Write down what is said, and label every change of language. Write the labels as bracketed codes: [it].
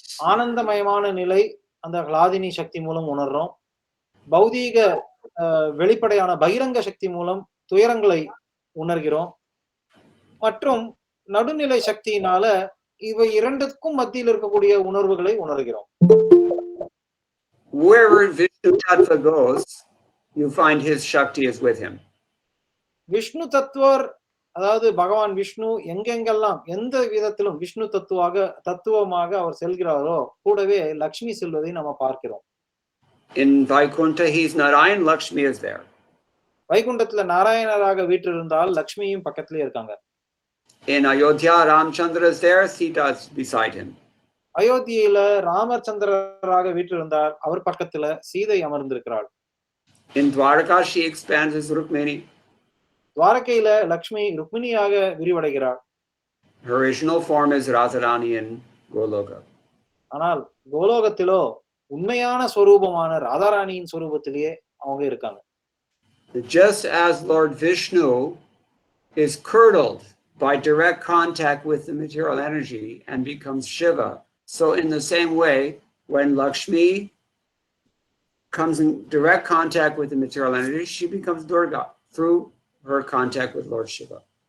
[ta] ஆனந்தமயமான நிலை அந்த ஹ்லாதினி சக்தி மூலம் உணர்றோம். பௌதீக வெளிப்படையான பகிரங்க சக்தி மூலம் துயரங்களை உணர்கிறோம். மற்றும் நடுநிலை சக்தியினால இவை இரண்டுக்கும் மத்தியில் இருக்கக்கூடிய உணர்வுகளை உணர்கிறோம். [en] Wherever Vishnu Tattva goes, you find his Shakti is with him. [ta] Vishnu தத்துவர், அதாவது பகவான் விஷ்ணு எங்கெங்கெல்லாம் எந்த விதத்திலும் விஷ்ணு தத்துவமாக அவர் செல்கிறாரோ கூடவே லக்ஷ்மி செல்வதை நம்ம பார்க்கிறோம். [en] In Vaikuntha, he's Narayan, Lakshmi is there. [ta] வைகுண்டத்துல நாராயணராக வீற்றிருந்தால் லக்ஷ்மியும் பக்கத்திலே இருக்காங்க. [en] In Ayodhya, Ramchandra is there, Sita is beside him. [ta] அயோத்தியில ராமச்சந்திரராக வீற்றிருந்தார், அவர் பக்கத்துல Sita அமர்ந்திருக்கிறாள். [en] In Dwaraka, she expands as Rukmini. [ta] துவாரகையில Lakshmi ருக்மிணியாக விரிவடைகிறாள். [en] Her original form is Radharani in Goloka. [ta] ஆனால் கோலோகத்திலோ உண்மையான ஸ்வரூபமான ராதாராணியின் ஸ்வரூபத்திலேயே அவங்க இருக்காங்க. [en] Just as Lord Vishnu is curdled by direct contact with the material energy and becomes Shiva, so in the same way, when Lakshmi comes in direct contact with the material energy, she becomes Durga through her contact with Lord Shiva.